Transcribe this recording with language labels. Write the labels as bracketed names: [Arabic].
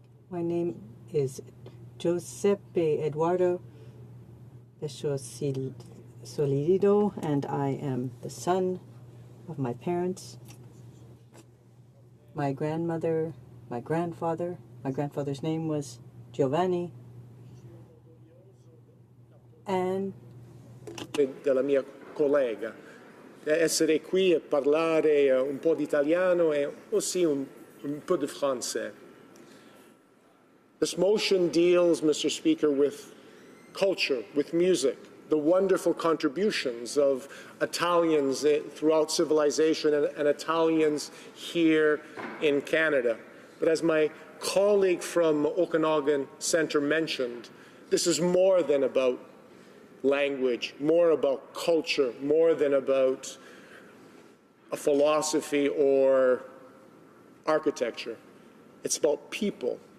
[English] My name is Giuseppe Eduardo Solido, and I am the son of my parents, my grandmother, my grandfather. My grandfather's name was Giovanni, and [Italian] della mia collega essere qui e parlare un po' di italiano e [French] aussi [Italian] un po' di français. [English] This motion deals, Mr. Speaker, with culture, with music, the wonderful contributions of Italians throughout civilization and Italians here in Canada. But as my colleague from Okanagan Centre mentioned, this is more than about language, more about culture, more than about a philosophy or architecture. It's about people.